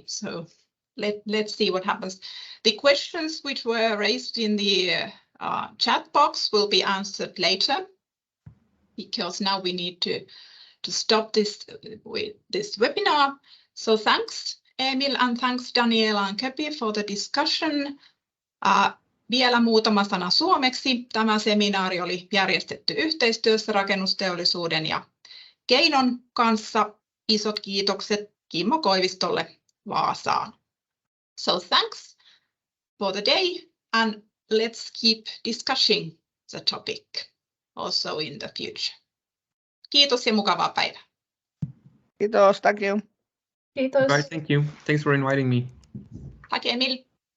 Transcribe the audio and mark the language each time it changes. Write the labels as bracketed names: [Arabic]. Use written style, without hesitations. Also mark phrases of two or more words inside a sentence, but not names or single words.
[English] So let's see what happens. The questions which were raised in the chat box will be answered later, because now we need to stop this webinar. So thanks Emil and thanks Daniela and Kepi for the discussion. [Finnish] Vielä muutama sana suomeksi. Tämä seminaari oli järjestetty yhteistyössä rakennusteollisuuden ja KEINOn kanssa. Isot kiitokset Kimmo Koivistolle Vaasaan. [English] So thanks for the day and let's keep discussing the topic also in the future. [Finnish] Kiitos ja mukavaa päivää. Kiitos, [English] thank you. [Finnish] Kiitos. [English] Right, thank you. Thanks for inviting me. [Swedish] Tack Emil.